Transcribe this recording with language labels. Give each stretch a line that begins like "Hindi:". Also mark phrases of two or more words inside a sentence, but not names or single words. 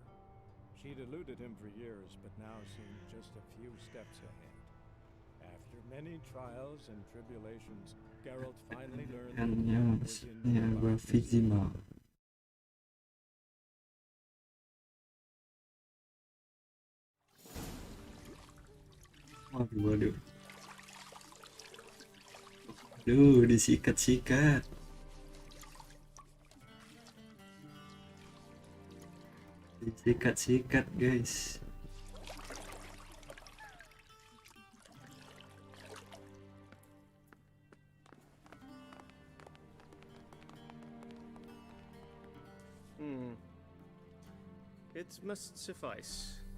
English: She'd eluded him for years, but now seemed just a few steps ahead. After many trials and tribulations, Geralt finally learned that he was in the
Indonesian: Waduh. Duh, disikat-sikat. Disikat-sikat, guys.
English: It must suffice.